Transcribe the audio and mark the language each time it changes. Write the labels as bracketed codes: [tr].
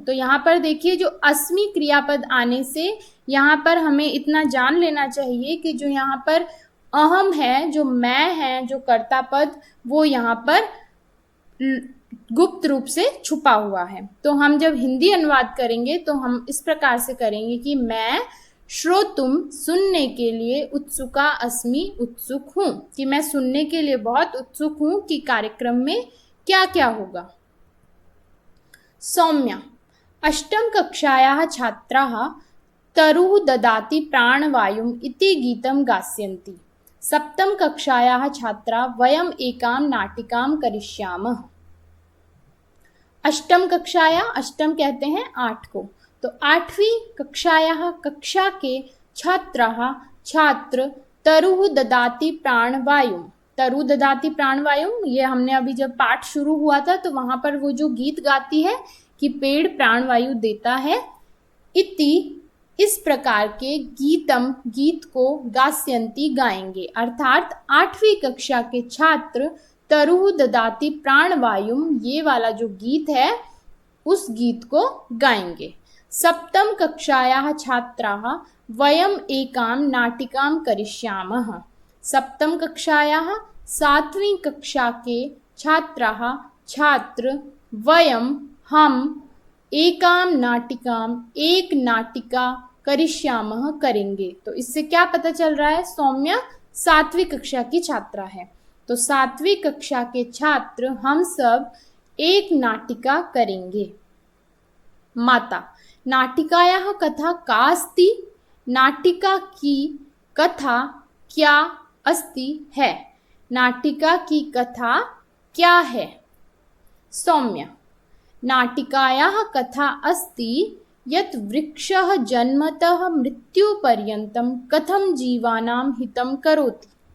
[hi] तो यहाँ पर देखिए जो अस्मि क्रियापद आने से यहाँ पर हमें इतना जान लेना चाहिए कि जो यहाँ पर अहम है, जो मैं है, जो कर्ता पद, वो यहाँ पर गुप्त रूप से छुपा हुआ है। तो हम जब हिंदी अनुवाद करेंगे तो हम इस प्रकार से करेंगे कि मैं श्रोतुम सुनने के लिए, उत्सुका अस्मि उत्सुक हूँ, कि मैं सुनने के लिए बहुत उत्सुक हूँ कि कार्यक्रम में क्या क्या होगा। [sa] सौम्या, अष्टम कक्षायाः छात्राः तरुः ददाति प्राणवायुम् इति गीतं गास्यन्ति। सप्तम कक्षायाः छात्रा वयम् एकां नाटिकां करिष्यामः। [hi] अष्टम कक्षाया, अष्टम कहते हैं 8 को, तो 8वीं कक्षायाः कक्षा के छात्र [sa] तरुः ददाति प्राणवायुम्, तरु ददाति प्राणवायुम्, [hi] ये हमने अभी जब पाठ शुरू हुआ था तो वहां पर वो जो गीत गाती है कि पेड़ प्राणवायु देता है, इति इस प्रकार के गीत को गास्यन्ति गाएंगे, अर्थात 8वीं कक्षा के छात्र [sa] तरुः ददाति प्राणवायुम् [hi] ये वाला जो गीत है उस गीत को गाएंगे। [sa] सप्तम कक्षायाः छात्राः वयम् एकां नाटिकां करिष्यामः। [hi] सप्तम कक्षायाः 7वीं कक्षा के छात्र वयम हम एकां नाटिकां एक नाटिका करिष्यामः करेंगे। तो इससे क्या पता चल रहा है? सौम्या 7वीं कक्षा की छात्रा है, तो 7वीं कक्षा के छात्र हम सब एक नाटिका करेंगे। [sa] माता, नाटिकायाः कथा का अस्ति? [hi] नाटिका की कथा क्या अस्ति है, नाटिका की कथा क्या है? [sa] सौम्या, नाटिकायाः कथा अस्ति यत् वृक्षः जन्मतः मृत्युपर्यन्तं कथं जीवानां हितं करोति।